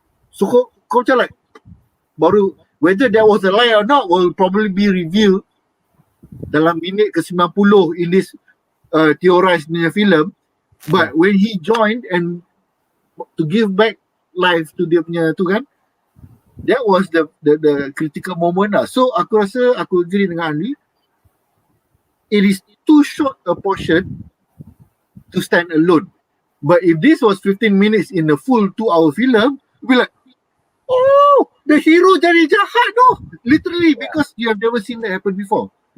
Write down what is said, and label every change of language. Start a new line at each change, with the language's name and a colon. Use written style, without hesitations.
English: So
Malay: kau macam
English: like
Malay: baru
English: whether there was a lie or not will probably be revealed
Malay: dalam minit ke 90
English: in this theorized
Malay: punya
English: film. But when he joined and to give back life to
Malay: dia punya tu kan,
English: that was the critical moment lah.
Malay: So aku rasa aku agree dengan Anri.
English: It is too short a portion to stand alone. But if this was 15 minutes in a full 2-hour film, we'll be like, oh, the hero
Malay: jadi jahat
English: no. Literally because you have never seen that happen before.